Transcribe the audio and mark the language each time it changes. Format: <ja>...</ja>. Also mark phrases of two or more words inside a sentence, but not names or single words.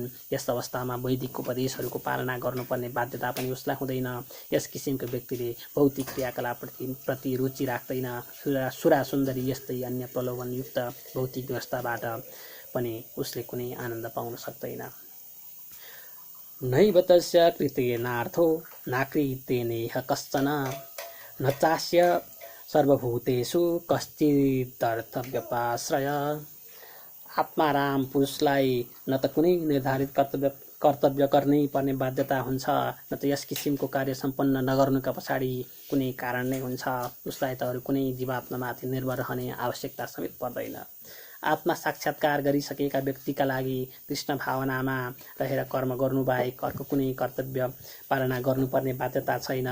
<ne>यस अवस्थामा वैदिक उपदेशहरूको पालना गर्नुपर्ने बाध्यता पनि उसलाई हुँदैन। यस किसिमको व्यक्तिले भौतिक क्रियाकलापप्रति रुचि राख्दैन। सुरा सुन्दरी यस्तै अन्य प्रलोभनयुक्त भौतिक व्यवस्थाबाट पनि उसले कुनै आनन्द पाउन सक्दैन।</ne> <sa>नैव तस्य कृतेनार्थो नाकृतेनेह कश्चन न चास्य सर्वभूतेषु कश्चिदर्थव्यपाश्रय।</sa> <ne>आत्माराम पुरुषलाई न त कुनै निर्धारित कर्तव्य गर्नै पर्ने बाध्यता हुन्छ, न त यस किसिमको कार्य सम्पन्न नगर्नुका पछाडि कुनै कारण नै हुन्छ। उसलाई त अरू कुनै जीवात्मामाथि निर्भर रहने आवश्यकता समेत पर्दैन। आत्मा साक्षात्कार गरिसकेका व्यक्तिका लागि कृष्ण भावनामा रहेर कर्म गर्नु बाहेक अर्को कुनै कर्तव्य पालना गर्नुपर्ने बाध्यता छैन।</ne>